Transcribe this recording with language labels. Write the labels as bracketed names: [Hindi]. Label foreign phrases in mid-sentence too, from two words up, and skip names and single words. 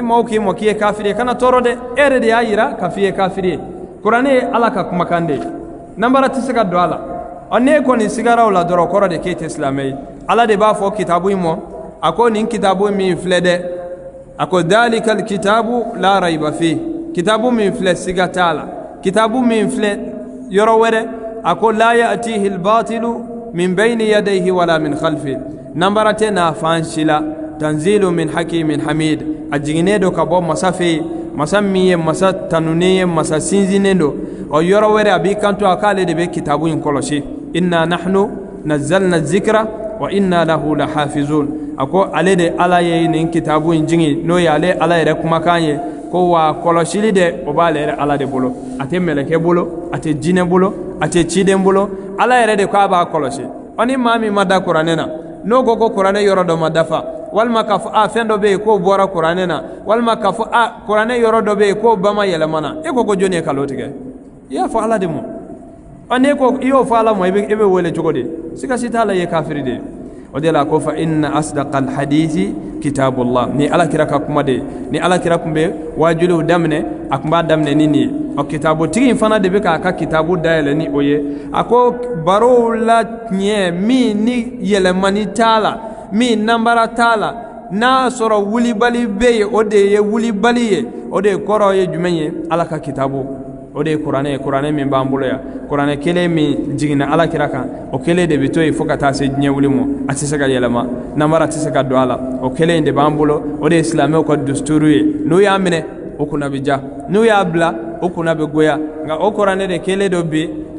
[Bambara] maaw k'i ma k'i ye kafiri ye kana tɔɔrɔ dɛ e yɛrɛ de y'a yira k'a f'i ye kafiri ye kuranɛ ye ala ka kumakan de ye nanbara tɛ se ka don a la ne kɔni sigaraw la dɔrɔn kɔrɔ de k'e tɛ silamɛ ye ala de b'a fɔ kitabu in mɔ a ko nin kitabu min filɛ dɛ a ko [Arabic] ذلك الكتاب لا ريب فيه [Bambara] kitabu min filɛ siga t'a la kitabu min filɛ yɔrɔ wɛrɛ a ko [Arabic] لا يأتيه الباطل من بين يديه ولا من خلفه [Bambara] nanbara tɛ n'a fan si la [Arabic] تنزيل من حكيم حميد [Bambara] a jiginnen do ka bɔ masa fɛ masa min ye masa tanunen ye masa sinzinen do o yɔrɔ wɛrɛ a b'i kanto a k'ale de bɛ kitabu in kɔlɔsi [Arabic] إنا نحن نزلنا الذكر و إنا له لحافظون [Bambara] ako ale de ala ye nin kitabu in jigi no ye ale ala yɛrɛ kumakan ye ko wa kɔlɔsili de o b'ale yɛrɛ ala de bolo a tɛ mɛlɛkɛ bolo a tɛ jinɛ bolo a tɛ ciden bolo ala yɛrɛ de ko a b'a kɔlɔsi ni maa min ma da kuranɛ na n'o ko ko kuranɛ yɔrɔ dɔ ma dafa walima k'a fɔ fɛn dɔ bɛ yen k'o bɔra kuranɛ na walima k'a fɔ kuranɛ yɔrɔ dɔ bɛ yen k'o ba ma yɛlɛmana e ko jɔnni ye kalo tigɛ i y'a fɔ ala de ma ne ko i y'o fɔ ala ma i bɛ wele cogo di siga si t'a la i ye kafiri de ye o de la ko [Arabic] فإن أصدق الحديث كتاب الله [Bambara] ni ala kira ka kuma de ni ala kira kun bɛ wajuliw daminɛ a kun b'a daminɛ ni nin ye o kitabu tigi in fana de bɛ k'a ka kitabu dayɛlɛ ni o ye a ko barow la tiɲɛ min ni yɛlɛmani t'a la min nanbara t'a la n'a sɔrɔ wulibali bɛ yen o de ye wulibali ye o de kɔrɔ ye jumɛn ye ala ka kitabu o de ye kuranɛ min b'an bolo yan kuranɛ kelen min jiginna ala kira kan o kelen de bɛ to yen fo ka taa se diɲɛ wuli ma a tɛ se ka yɛlɛma nanbara tɛ se ka don a la o kelen de b'an bolo o de ye silamɛw ka dusturu ye n'u y'a minɛ o kunna bɛ ja n'u y'a bila o kunna bɛ goya nka o kuranɛ de kelen dɔ bɛ